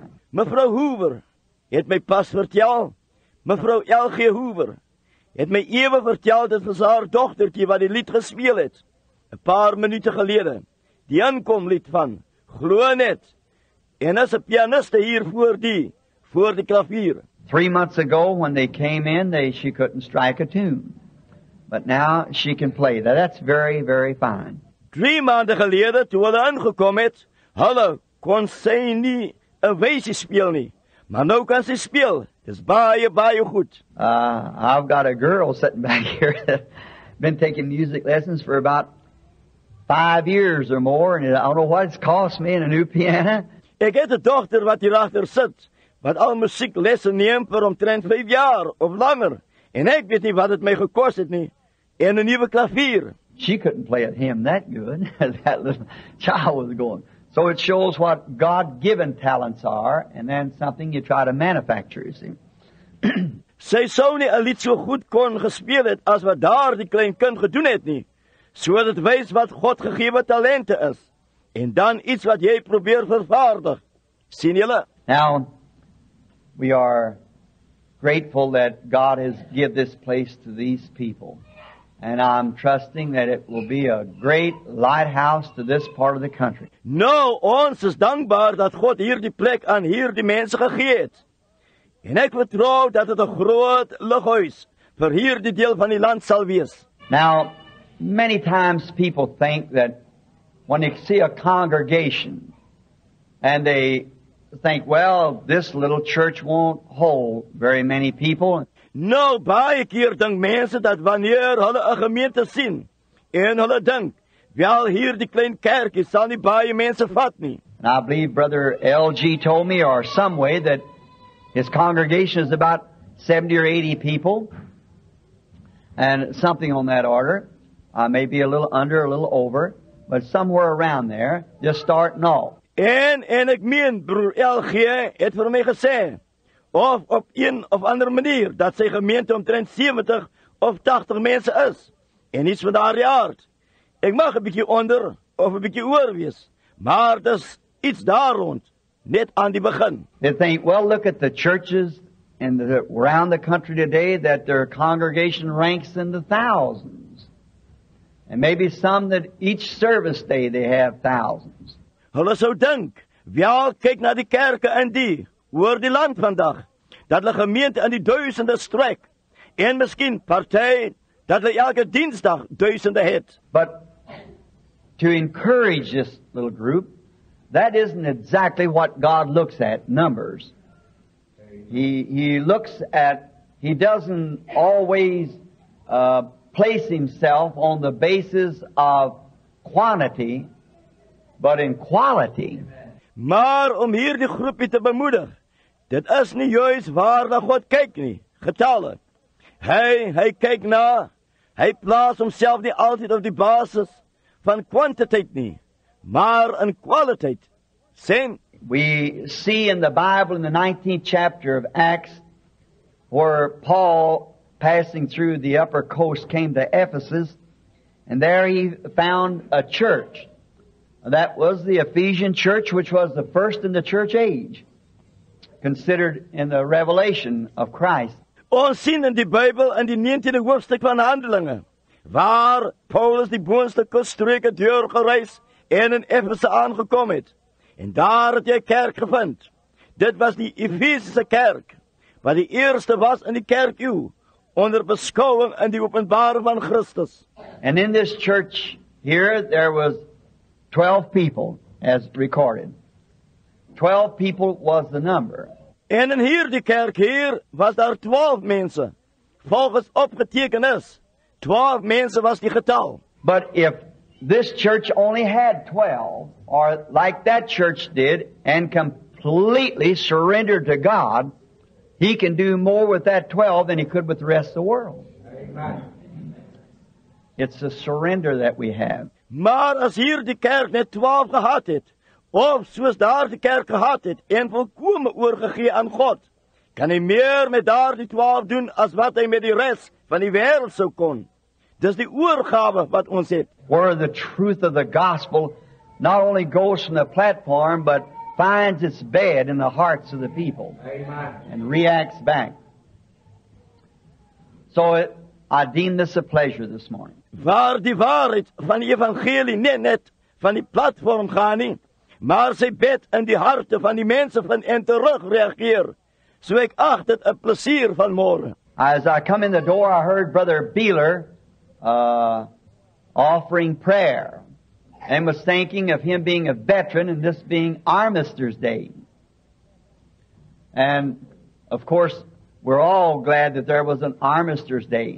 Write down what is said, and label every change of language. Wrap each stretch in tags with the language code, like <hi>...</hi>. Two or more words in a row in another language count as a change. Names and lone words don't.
<af>Mevrou Hoover het my pas vertel, mevrou L.G. Hoover het my ewe vertel, dit was haar dochtertjie wat die lied gespeel het, 'n paar minute gelede, die aankomlied van Glo Net, en is 'n pianiste hier voor die klavier.</af> <en>3 months ago when they came in, she couldn't strike a tune. But now she can play. That's very, very fine.</en> <af>3 maande gelede, toe hulle aangekom het, hulle kon sy nie 'n wysie speel nie. Maar nou kan sy speel. Dis baie, baie goed.</af> <en>I've got a girl sitting back here that's been taking music lessons for about 5 years or more, and I don't know what it's cost me in a new piano.</en> <af>Ek het 'n dogter wat hier agter sit, wat al musieklessen neem vir omtrent 5 jaar of langer. En ek weet nie wat het my gekos het nie. En 'n nuwe klavier.</af> <en>She couldn't play at him that good. That little child was going. So it shows what God-given talents are, and then something you try to manufacture, you see.</en> <af>Sy sou nie 'n lied so goed kon gespeel het as wat daar die klein kind gedoen het nie. Zodat het wys wat God gegeven talente is. En dan iets wat jy probeer vervaardig. Sien julle?</af> <en>Now, we are grateful that God has given this place to these people. And I'm trusting that it will be a great lighthouse to this part of the country.</en> <af>Nou, ons is dankbaar dat God hier die plek aan hier die mense gegee het. En ek vertrou dat het 'n groot lighuis vir hier die deel van die land sal wees.</af> <en>Now, many times people think that when they see a congregation and they think, well, this little church won't hold very many people.</en> <af>Nou, baie keer dink mense dat wanneer hulle 'n gemeente sien en hulle dink, wel hier die klein kerkie sal nie baie mense vat nie.</af> <en>And I believe Brother LG told me, or some way, that his congregation is about 70 or 80 people, and something on that order. Maybe a little under, a little over, but somewhere around there, just starting off.</en> <af>En ek meen, broer LG het vir my gesê, of op een of ander manier, dat sy gemeente omtrent 70 of 80 mense is, en iets van daardie aard. Ek mag 'n bietjie onder, of 'n bietjie oor wees, maar dis iets daar rond, net aan die begin.</af> <en>They think, well, look at the churches around the country today, that their congregation ranks in the thousands. And maybe some that each service day they have thousands.</en> <af>Hulle sou dink, wel, kyk na die kerke in die, oor die land vandag, dat hulle gemeente in die duisende strek, en miskien party, dat hulle elke dinsdag duisende het.</af> <en>But to encourage this little group, that isn't exactly what God looks at, numbers. He looks at, He doesn't always place Himself on the basis of quantity, but in quality.</en> <af>Maar om hier die groepie te bemoedig, dit is nie juist waar na God kyk nie, getalle. Hy kyk na, hy plaas homself nie altyd op die basis van kwantiteit nie, maar in kwaliteit. Sien?</af> <en>We see in the Bible in the 19th chapter of Acts where Paul, passing through the upper coast, came to Ephesus, and there he found a church. That was the Ephesian church, which was the first in the church age, considered in the revelation of Christ.</en> <af>Ons sien in die Bybel in die 19de hoofstuk van Handelinge, waar Paulus die boonste kuststreke deurgereis en in Efese aangekom het. En daar het hy kerk gevind. Dit was die Efesiese kerk, wat die eerste was in die kerkeeuw, onder beskouwing in die openbaring van Christus.</af> <en>And in this church here, there was 12 people, as recorded. 12 people was the number.</en> <af>En in hierdie kerk hier was daar 12 mense, volgens opgeteken is. 12 mense was die getal.</af> <en>But if this church only had 12, or like that church did, and completely surrendered to God, He can do more with that 12 than He could with the rest of the world. Amen. It's a surrender that we have.</en> <af>Maar as hier die kerk net 12 gehad het, of soos daar die kerk gehad het, en volkome oorgegee aan God, kan hy meer met daar die 12 doen, as wat hy met die rest van die wêreld sou kon. Dis die oorgawe wat ons het.</af> <en>Where the truth of the gospel not only goes from the platform, but finds its bed in the hearts of the people. Amen. And reacts back. So I deem this a pleasure this morning.</en> <af>Waar die waarheid van die evangelie net van die platform gaan nie, maar sy bed in die harte van die mense van en terug reageer. So ek ag dit 'n plesier van môre.</af> <en>As I come in the door, I heard Brother Beeler offering prayer, and was thinking of him being a veteran and this being Armistice Day. And of course, we're all glad that there was an Armistice Day.</en>